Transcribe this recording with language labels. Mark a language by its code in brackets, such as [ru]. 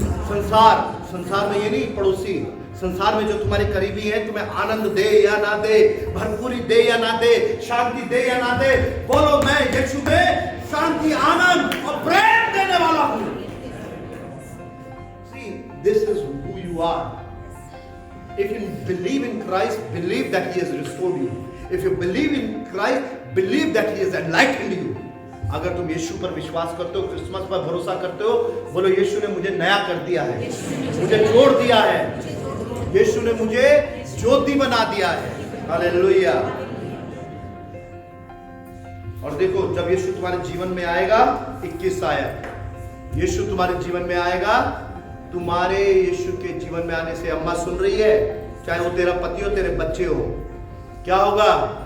[hi] संसार में ये नहीं, पड़ोसी संसार में जो तुम्हारे करीबी है, तुम्हें आनंद दे या ना दे, भरपूरी दे या ना दे, शांति दे या ना दे, बोलो मैं यीशु में शांति, आनंद और प्रेम देने वाला हूं। [en] See, this is who you are. If you believe in Christ, believe that He has restored you. If you believe in Christ, believe that He has enlightened you. [hi] अगर तुम यीशु पर विश्वास करते हो, क्रिसमस पर भरोसा करते हो, बोलो यीशु ने मुझे नया कर दिया है, मुझे जोड़ दिया है, यीशु ने मुझे ज्योति बना दिया है। हालेलुया। और देखो, जब यीशु तुम्हारे जीवन में आएगा, 21 आयत, यीशु तुम्हारे जीवन में आएगा, तुम्हारे यीशु के जीवन में आने से, अम्मा सुन रही है, चाहे वो तेरा पति हो, तेरे बच्चे हो, क्या होगा?